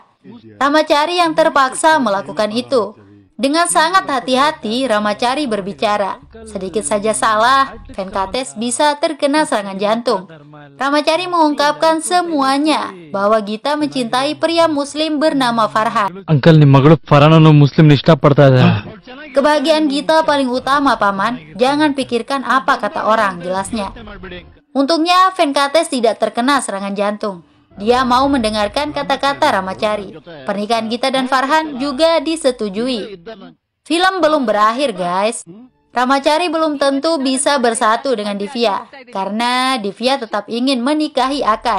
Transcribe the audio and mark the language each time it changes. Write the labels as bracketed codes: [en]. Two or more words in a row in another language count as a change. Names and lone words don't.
[id] Ramacari yang terpaksa melakukan itu. Dengan sangat hati-hati, Ramacari berbicara. Sedikit saja salah, Venkates bisa terkena serangan jantung. Ramacari mengungkapkan semuanya, bahwa Gita mencintai pria muslim bernama Farhan. [kn] Uncle, ನಿಮ್ಮ ಮಗಳು ಫರಾನನ್ನು ಮುಸ್ಲಿಂ ಇಷ್ಟಪಡ್ತಾ ಇದ್ದಾರೆ. [id] Kebahagiaan Gita paling utama, Paman. Jangan pikirkan apa kata orang, jelasnya. Untungnya Venkates tidak terkena serangan jantung. Dia mau mendengarkan kata-kata Ramacari. Pernikahan Gita dan Farhan juga disetujui. Film belum berakhir, guys. Ramacari belum tentu bisa bersatu dengan Divya, karena Divya tetap ingin menikahi Akash.